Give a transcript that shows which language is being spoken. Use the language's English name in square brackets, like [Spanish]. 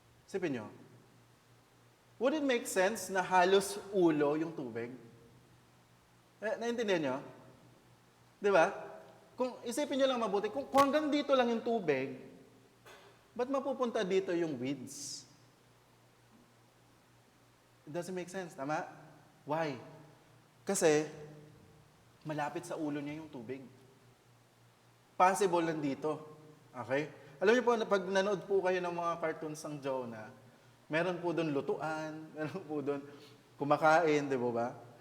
[Filipino] Isipin nyo. [English] Would it make sense [Filipino] na halos ulo yung tubig? Naintindihan nyo? Di ba? Kung isipin nyo lang mabuti, kung hanggang dito lang yung tubig, ba't mapupunta dito yung weeds? [English] It doesn't make sense, [Filipino] tama? [English] Why? [Filipino] Kasi, malapit sa ulo niya yung tubig. Possible nandito. Okay? Alam niyo po, pag nanood po kayo ng mga cartoons ng Jonah, meron po doon lutuan, meron po doon kumakain, di ba?